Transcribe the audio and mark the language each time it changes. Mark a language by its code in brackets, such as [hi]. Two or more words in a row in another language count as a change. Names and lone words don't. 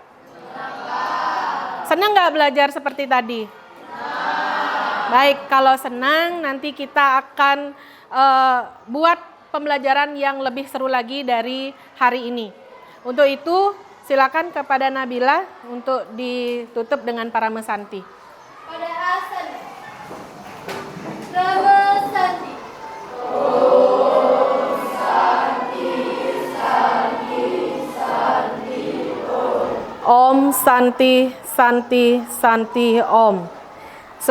[id] Senang nggak belajar seperti tadi? Baik, kalau senang nanti kita akan buat pembelajaran yang lebih seru lagi dari hari ini. Untuk itu, silakan kepada Nabila untuk ditutup dengan Paramesanti. [sa] Pada asana. Paramesanti. Om Santi Santi Santi Om.